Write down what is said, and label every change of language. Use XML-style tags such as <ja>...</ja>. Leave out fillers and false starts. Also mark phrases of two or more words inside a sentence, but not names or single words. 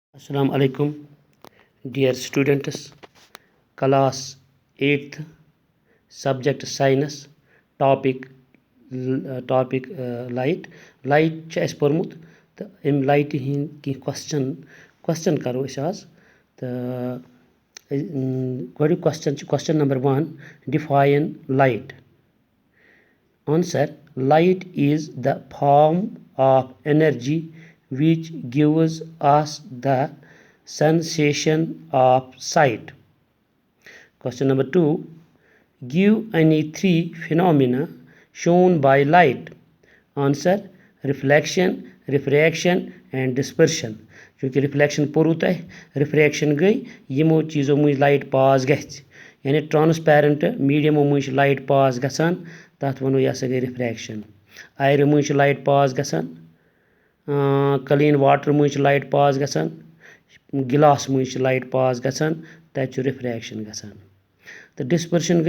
<en>Assalamu alaikum, dear students. Class 8th, subject science, topic light.</en> <ks>Light چھِ اَسہِ پوٚرمُت تہٕ اَمہِ لایٹہِ ہِنٛدۍ کینٛہہ question کَرو أسۍ آز تہٕ گۄڈٕنیُک question چھُ question number 1.</ks> <en>Define light. Answer: light is the form of energy which gives us the sensation of sight. Question number 2. Give any three phenomena shown by light. Answer: reflection, refraction and dispersion.</en> <ks>چونکہ reflection پوٚرو تۄہہِ refraction گٔے یِمو چیٖزو مٔنٛزۍ</ks> <en>light pass</en> <ks>گژھِ یعنی</ks> <en>transparent medium</en> <ks>مٔنٛزۍ چھِ</ks> <en>light pass</en> <ks>گژھان تَتھ وَنو یہِ ہسا گٔے refraction. آیرٕ مٔنٛزۍ چھِ</ks> <en>light pass</en> <ks>گژھان</ks> <en>clean water</en> <ks>مٔنٛزۍ چھِ</ks> <en>light pass</en> <ks>گژھان گِلاس مٔنٛزۍ چھِ</ks> <en>light pass</en> <ks>گژھان تَتہِ چھُ refraction گژھان تہٕ ڈِسپٔرشن گٔے</ks>